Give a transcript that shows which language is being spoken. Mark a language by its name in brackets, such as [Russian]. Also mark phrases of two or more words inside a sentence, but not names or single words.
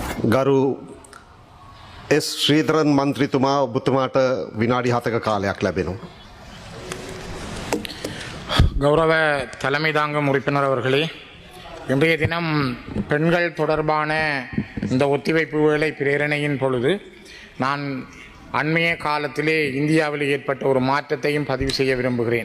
[Sinhala] ගරු එස් ශ්‍රීධරන් මන්ත්‍රීතුමා ඔබතුමාට විනාඩි 7ක කාලයක් ලැබෙනවා. [Tamil] கௌரவ தலைமை தாங்கும் உறுப்பினர் அவர்களே, இன்றைய தினம் பெண்கள் தொடர்பான இந்த ஒத்திவைப்பு வேலை பிரேரணையின் பொழுது நான் அண்மைய காலத்திலே இந்தியாவில் ஏற்பட்ட ஒரு மாற்றத்தையும் பதிவு செய்ய விரும்புகிறேன்.